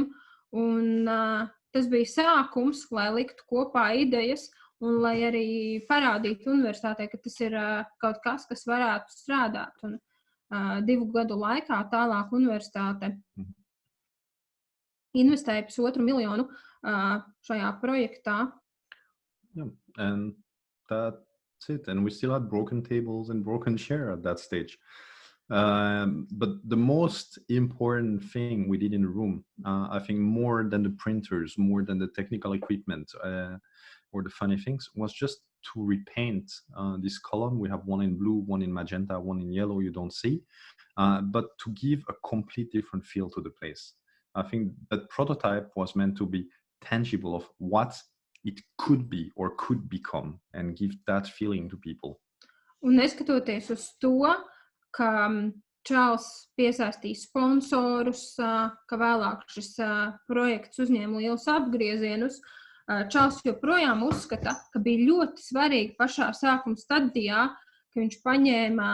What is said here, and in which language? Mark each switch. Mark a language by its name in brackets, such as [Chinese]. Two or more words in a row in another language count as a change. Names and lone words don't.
[Latvian] Un tas bija sākums, lai liktu kopā idejas un lai arī parādītu universitātei, ka tas ir kaut kas, kas varētu strādāt. Un 2 gadu laikā tālāk universitāte investēja $1,5 miljonu šajā projektā. [English] Yeah, and that's it. And we still had broken tables and broken chair at that stage. But the most important thing we did in the room, I think more than the printers, more than the technical equipment or the funny things, was just to repaint this column. We have one in blue, one in magenta, one in yellow, you don't see, but to give a complete different feel to the place. I think that prototype was meant to be tangible of what it could be or could become and give that feeling to people. [Latvian] Un neskatoties uz to, ka Čārlzs piesaistīja sponsorus, ka vēlāk šis projekts uzņēma lielus apgriezienus, Čārlzs joprojām uzskata, ka bija ļoti svarīgi pašā sākuma stadijā, ka viņš paņēma